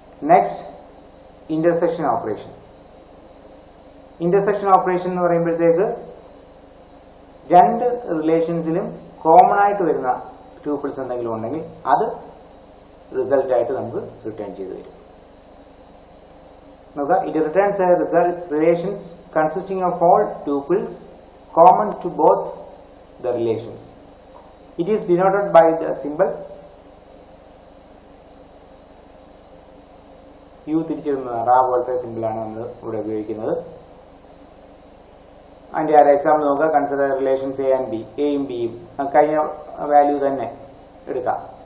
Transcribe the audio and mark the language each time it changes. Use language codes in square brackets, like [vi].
[ml] Next, intersection operation. Intersection operation എന്ന് പറയുമ്പോഴത്തേക്ക് രണ്ട് റിലേഷൻസിലും കോമൺ ആയിട്ട് വരുന്ന ട്യൂപ്പിൾസ് എന്തെങ്കിലും ഉണ്ടെങ്കിൽ അത് റിസൾട്ടായിട്ട് നമുക്ക് റിട്ടേൺ ചെയ്ത് തരും. [en] it returns a result relations consisting of all tuples common to both the relations. It is denoted by the symbol u [ml] തിരിച്ചിടുന്നത് റാ പോലത്തെ സിമ്പിളാണ് നമ്മൾ ഇവിടെ ഉപയോഗിക്കുന്നത്. അതിൻ്റെ ഒരു എക്സാമ്പിൾ നോക്കുക. [en] consider relations A and B, [ml] എയും ബിയും കഴിഞ്ഞ വാല്യൂ തന്നെ എടുക്കാം.